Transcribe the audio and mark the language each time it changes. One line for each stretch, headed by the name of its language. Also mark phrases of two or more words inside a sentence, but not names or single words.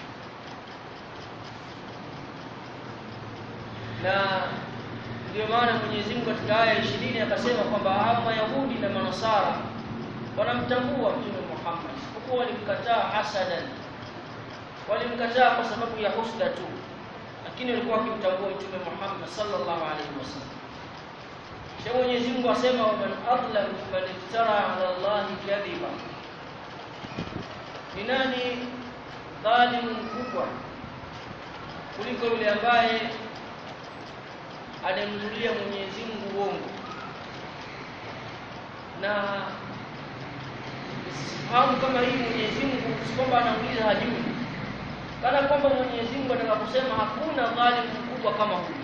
Swahili: Na ndio maana Mwenyezi Mungu katika aya 20 akasema kwamba hao Mayahudi na Manasara wanamtambua Mtume Muhammad, kwa walimkataa hasadan, walimkataa kwa sababu ya husda tu, lakini walikuwa wakimtambua Mtume Muhammad
Arabic: صلى الله عليه وسلم.
Swahili: Kisha Mwenyezi Mungu asema,
Arabic: ومن أظلم من افترى على الله كذبا,
Swahili: ni nani dhalimu mkubwa kuliko yule ambaye anamzulia Mwenyezi Mungu uongo. Na au kama hii Mwenyezi Mungu kwamba anauliza hajui, kana kwamba Mwenyezi Mungu atakaposema hakuna dhalimu mkubwa kama huyu.